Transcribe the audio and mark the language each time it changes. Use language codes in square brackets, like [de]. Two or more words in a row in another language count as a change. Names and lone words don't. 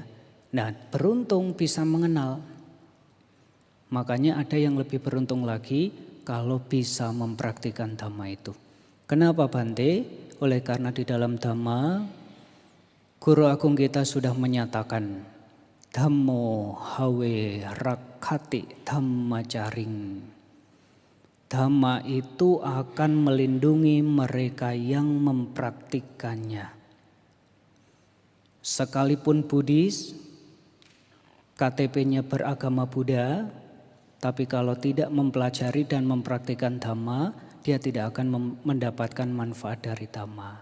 [id] Nah, beruntung bisa mengenal. Makanya ada yang lebih beruntung lagi kalau bisa mempraktikkan dhamma itu. Kenapa Bante? Oleh karena di dalam dhamma, Guru Agung kita sudah menyatakan, [pi] Dhammo hawe rakkati dhammacaring. [id] Dhamma itu akan melindungi mereka yang mempraktikkannya. Sekalipun Buddhis, KTP-nya beragama Buddha, tapi kalau tidak mempelajari dan mempraktikkan dhamma, dia tidak akan mendapatkan manfaat dari dhamma.